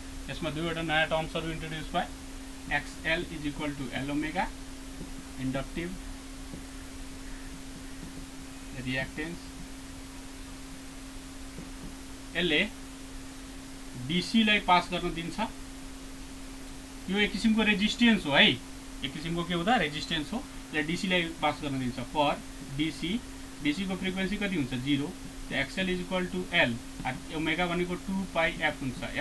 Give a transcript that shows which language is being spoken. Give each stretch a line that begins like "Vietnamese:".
Nepali: यसमा दुईवटा नयाँ टर्म्सहरू इन्ट्रोड्युस भए।
English: XL is equal to L omega, inductive reactance.
Nepali: यसले डीसी लाई पास गर्न दिन्छ। यो एक किसिमको रेजिस्टेंस हो है, एक किसिमको के हुँदा रेजिस्टेंस हो। यसले डीसी लाई पास गर्न दिन्छ। फर डीसी, डीसी को फ्रिक्वेन्सी कति हुन्छ? 0। XL is equal two L, omega भनेको 2 पाई एफ हुन्छ।